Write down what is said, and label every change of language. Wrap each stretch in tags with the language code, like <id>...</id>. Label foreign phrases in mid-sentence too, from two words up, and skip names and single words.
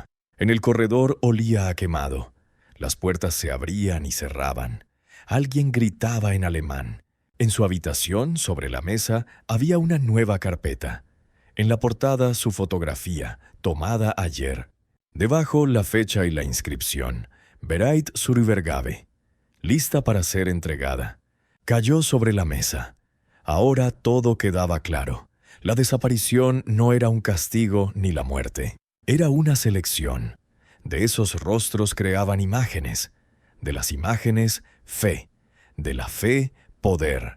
<es>En el corredor olía a quemado. Las puertas se abrían y cerraban. Alguien gritaba en alemán. En su habitación, sobre la mesa, había una nueva carpeta. En la portada, su fotografía, tomada ayer. Debajo, la fecha y la inscripción.</es> <de>Bereit zur Übergabe.</de> <es>Lista para ser entregada. Cayó sobre la mesa. Ahora todo quedaba claro. La desaparición no era un castigo ni la muerte. Era una selección. De esos rostros creaban imágenes. De las imágenes, fe. De la fe, poder.</es>